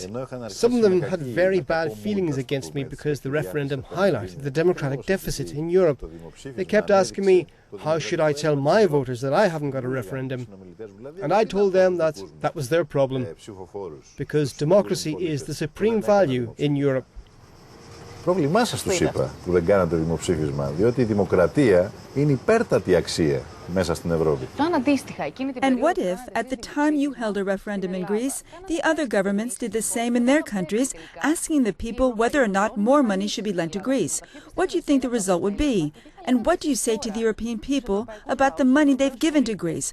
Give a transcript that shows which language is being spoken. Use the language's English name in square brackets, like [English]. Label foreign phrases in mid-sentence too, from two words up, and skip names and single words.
[English] Some of them had very bad feelings against me because the referendum highlighted the democratic deficit in Europe. They kept asking me, how should I tell my voters that I haven't got a referendum? And I told them that that was their problem, because democracy is the supreme value in Europe. [Greek] Πρόβλημά σας τους είπα που δεν κάνατε δημοψήφισμα, διότι η δημοκρατία είναι υπέρτατη αξία μέσα στην Ευρώπη. [English] And what if, at the time you held a referendum in Greece, the other governments did the same in their countries, asking the people whether or not more money should be lent to Greece? What do you think the result would be? And what do you say to the European people about the money they've given to Greece?